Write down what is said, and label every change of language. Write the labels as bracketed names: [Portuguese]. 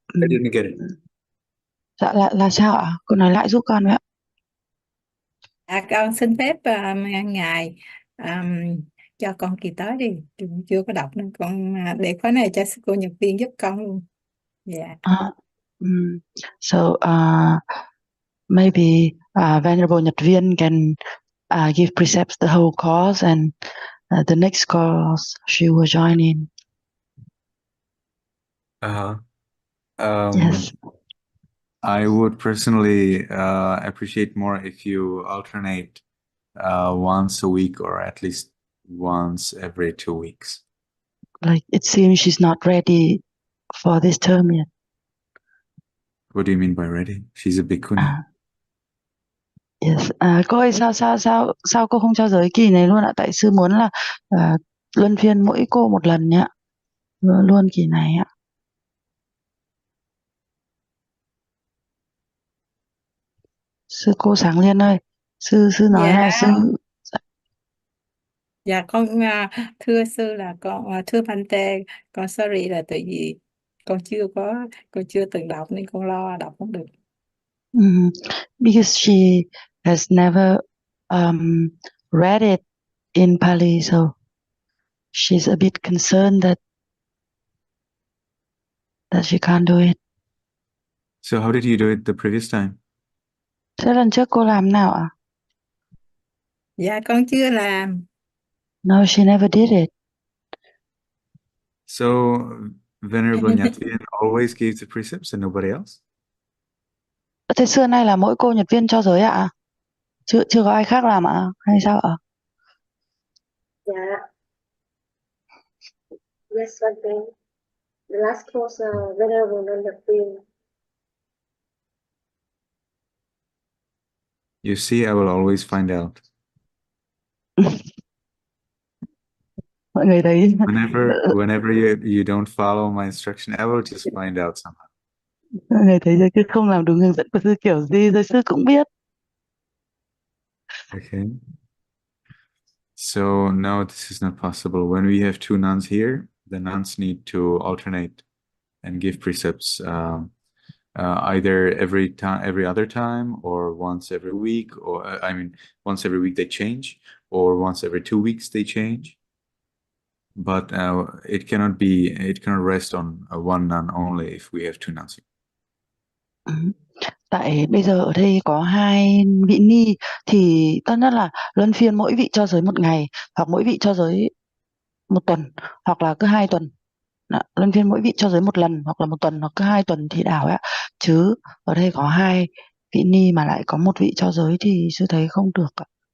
[English] I didn't get it. [Vietnamese] Dạ là sao ạ? Cô nói lại giúp con với ạ. Con xin phép ngài cho con kỳ tới đi. Chưa có đọc nên con để khóa này cho cô Nhật viên giúp con luôn. Dạ. [English] So maybe Venerable Nhật viên can give precepts the whole course, and the next course she will join in. Yes. I would personally appreciate more if you alternate once a week or at least once every 2 weeks. Like it seems she's not ready for this term yet. What do you mean by ready? She's a bhikkhuni. Yes. [Vietnamese] Cô ơi, sao cô không cho giới kỳ này luôn ạ? Tại sư muốn là luân phiên mỗi cô một lần nhé, luôn kỳ này ạ. Sư cô Sáng Liên ơi, sư nói Dạ. là sư. Dạ con thưa sư là con thưa Bante, con sorry là tại vì con chưa từng đọc nên con lo đọc không được. [English] Because she has never read it in Pali, so she's a bit concerned that she can't do it. So how did you do it the previous time? [Vietnamese] Thế lần trước cô làm nào ạ? Dạ con chưa làm. [English] No, she never did it. So Venerable Nhật viên always gives the precepts and nobody else? [Vietnamese] Thế xưa nay là mỗi cô Nhật viên cho giới ạ? Chưa có ai khác làm ạ? Hay sao ạ? dạ. [English] Yes, one thing. The last course, Venerable Nhật viên. You see, I will always find out. [Vietnamese] Mọi người thấy [English] Whenever you don't follow my instruction, I will just find out somehow. [Vietnamese] mọi người thấy cứ không làm đúng hướng dẫn của sư kiểu gì rồi sư cũng biết. [English] Okay. So no, this is not possible. When we have 2 nuns here, the nuns need to alternate and give precepts either every other time, or once every week, or once every week they change, or once every 2 weeks they change. But it cannot rest on one nun only if we have 2 nuns. [Vietnamese] Tại bây giờ ở đây có 2 vị ni thì tất nhiên là luân phiên mỗi vị cho giới một ngày, hoặc mỗi vị cho giới một tuần, hoặc là cứ 2 tuần. Luân phiên mỗi vị cho giới một lần, hoặc là một tuần, hoặc cứ 2 tuần thì đảo ạ. Chứ ở đây có 2 vị ni mà lại có một vị cho giới thì sư thấy không được ạ.